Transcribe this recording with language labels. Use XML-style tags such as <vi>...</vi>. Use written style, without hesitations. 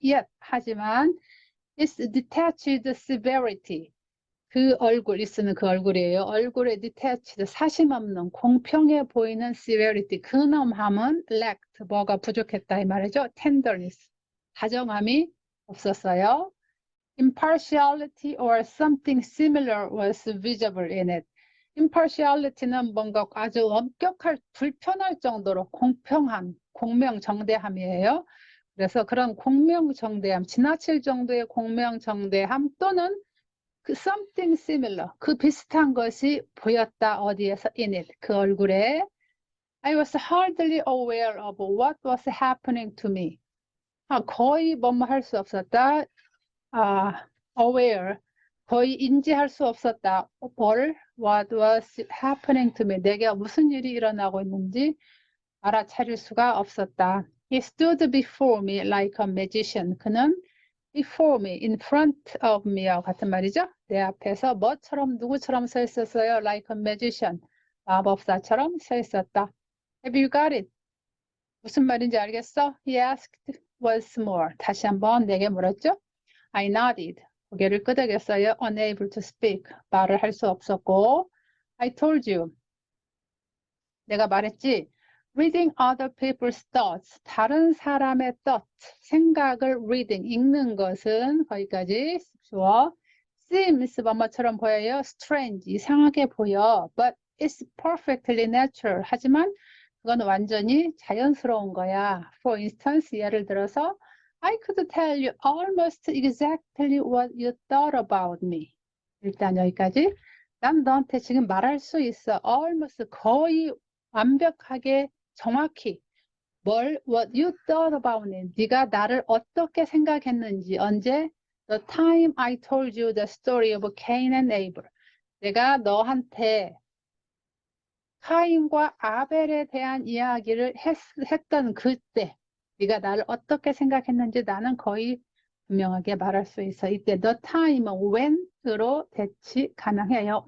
<en>Yet</en> <ko>하지만</ko> <en>its detached severity</en> <ko>그 얼굴 있는 그 얼굴이에요. 얼굴에 detached 사심 없는 공평해 보이는 severity 근엄함은 lacked 뭐가 부족했다 이 말이죠. tenderness 다정함이 없었어요.</ko> <en>Impartiality or something similar was visible in it.</en> <ko>Impartiality는 뭔가 아주 엄격할, 불편할 정도로 공평함, 공명정대함이에요. 그래서 그런 공명정대함, 지나칠 정도의 공명정대함 또는 그</ko> <en>something similar,</en> <ko>그 비슷한 것이 보였다. 어디에서?</ko> <en>In it,</en> <ko>그 얼굴에.</ko> <en>I was hardly aware of what was happening to me.</en> <ko>거의 뭐뭐 할 수 없었다. aware, 거의 인지할 수 없었다.</ko> <en>what was happening to me,</en> <ko>내게 무슨 일이 일어나고 있는지 알아차릴 수가 없었다.</ko> <en>He stood before me like a magician. 그는 before me, in front of me와</en> <ko>같은 말이죠. 내 앞에서 뭐처럼 누구처럼 서 있었어요. like a magician, 마법사처럼 서 있었다.</ko> <en>Have you got it?</en> <ko>무슨 말인지 알겠어?</ko> <en>He asked once more.</en> <ko>다시 한번 내게 물었죠.</ko> <en>I nodded.</en> <ko>고개를 끄덕였어요.</ko> <en>Unable to speak.</en> <ko>말을 할 수 없었고.</ko> <en>I told you.</en> <ko>내가 말했지.</ko> <en>Reading other people's thoughts.</en> <ko>다른 사람의 thought. 생각을 reading. 읽는 것은 거기까지 주어. Seems 뭐뭐처럼 보여요. Strange. 이상하게 보여.</ko> <en>But it's perfectly natural.</en> <ko>하지만 그건 완전히 자연스러운 거야.</ko> <en>For instance,</en> <ko>예를 들어서</ko> <en>I could tell you almost exactly what you thought about me.</en> <ko>일단 여기까지. 난 너한테 지금 말할 수 있어.</ko> <en>almost</en> <ko>거의 완벽하게 정확히</ko> <en>what you thought about me.</en> <ko>네가 나를 어떻게 생각했는지 언제?</ko> <en>The time I told you the story of Cain and Abel.</en> <ko>내가 너한테 카인과 아벨에 대한 이야기를 했던 그때 네가 나를 어떻게 생각했는지 나는 거의 분명하게 말할 수 있어. 이때</ko> <en>the time when</en> <ko>으로 대치 가능해요.</ko>